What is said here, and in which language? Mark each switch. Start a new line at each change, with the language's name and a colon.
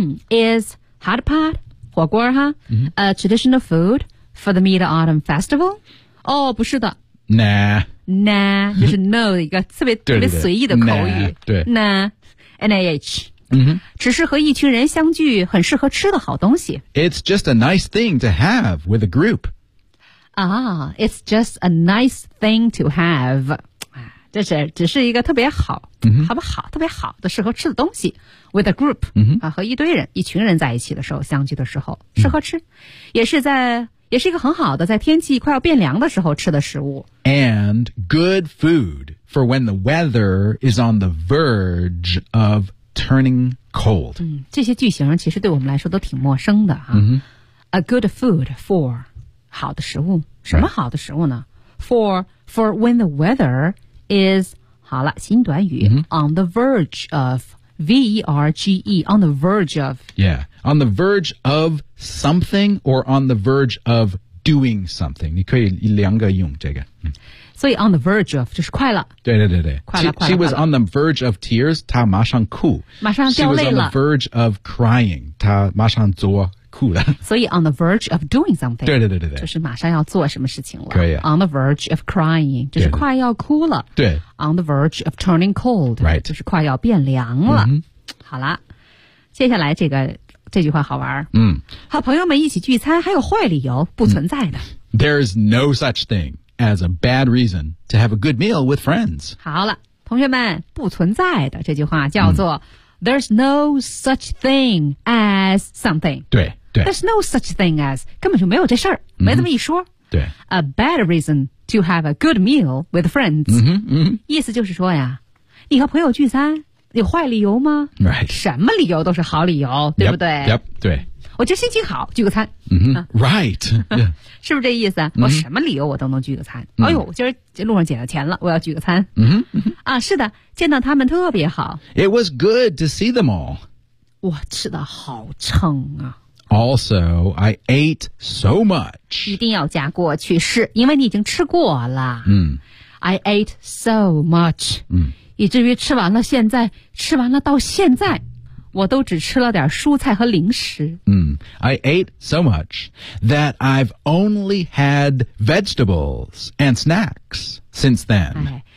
English: Is hot pot,
Chinese: 火锅哈、嗯、
English: a traditional food? For the Mid-Autumn Festival? 哦、oh,
Chinese: 不是的。
English: Nah. Nah,
Chinese: 就是 no 的一个特别特别随意的口语。对。
English: Nah, N-A-H.、 Mm-hmm.
Chinese: 只是和一群人相聚很适合吃的好东西。
English: It's just a nice thing to have with a group. Ah, it's just a nice thing to have.
Chinese: 这是只是一个特别好、
English: mm-hmm.
Chinese: 好不好特别好的适合吃的东西。
English: With a group,、 mm-hmm.
Chinese: 啊、和一堆人一群人在一起的时候相聚的时候适合吃。
English: Mm-hmm.
Chinese: 也是在也是一个很好的在天气快要变凉的时候吃的食物。
English: And good food for when the weather is on the verge of turning cold.、
Chinese: 嗯、这些句型其实对我们来说都挺陌生的、啊。
English: Mm-hmm. A good food for
Chinese: 好的食物。什么好的食物呢、
English: right. For when the weather is,
Chinese: 好了新短语、
English: mm-hmm. on the verge of, V-E-R-G-E, on the verge of. Yeah. On the verge of something or on the verge of doing something.
Chinese: 你可以两个用这个。所以
English: on the verge of,
Chinese: 就是快了。对对对对。快了快了。
English: She was on the verge of tears,
Chinese: 她马上哭。马上掉泪了。
English: She was on the verge of crying,
Chinese: 她马上做哭了。所以
English: on the verge of doing something.
Chinese: 对对对对对。就是马上要做什么事情了。可以、啊。
English: On the verge of crying,
Chinese: 就是快要哭了。对。
English: On the verge of turning cold. Right.
Chinese: 就是快要变凉了。嗯、好了。接下来这个。这句话好玩。嗯，和朋友们一起聚餐还有坏理由，不存在的。
English: There is no such thing as a bad reason to have a good meal with friends.
Chinese: 好了，同学们，不存在的这句话叫做、
English: There's no such thing as something.
Chinese: 对对。
English: There's no such thing as,
Chinese: 根本就没有这事儿、没这么一说。对。
English: A bad reason to have a good meal with friends.
Chinese: 嗯哼。意思就是说呀，你和朋友聚餐有坏理由吗
English: ？Right，
Chinese: 什么理由都是好理由，对不对
English: ？Yep，
Chinese: 对。我今儿心情好，聚个餐。
English: 嗯、Right，、
Chinese: 是不是这意思？我什么理由我都能聚个餐。哎呦，今儿路上捡到钱了，我要聚个餐。嗯、啊，是的，见到他们特别好。
English: It was good to see them all。
Chinese: 哇，吃的好撑啊。
English: Also, I ate so much。
Chinese: 一定要加过去式，因为你已经吃过了。嗯、
English: I ate so much。
Chinese: 嗯。以至于吃完了，现在吃完了，到现在我都只吃了点蔬菜和零食。
English: I ate so much that I've only had vegetables and snacks since then.